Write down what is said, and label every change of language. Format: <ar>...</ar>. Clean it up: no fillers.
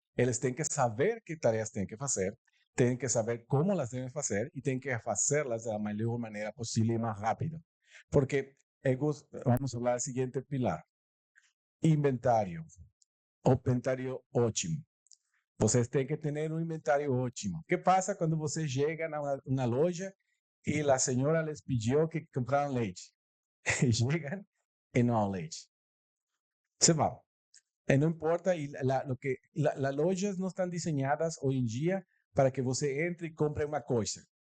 <es>Ellos tienen que saber qué tareas tienen que hacer, tienen que saber cómo las deben hacer y tienen que hacerlas de la mejor manera posible y más rápido. Porque vamos a hablar del siguiente pilar.</es> <pt>Inventario ótimo. Vocês têm que ter inventario ótimo.</pt> <es>¿Qué pasa cuando vocês llegan a una loja y la señora les pidió que compraran leche? Llegan y no hay leche. Se va. No importa, y las lojas no están diseñadas hoy en día para que você entre y compre una cosa.</es>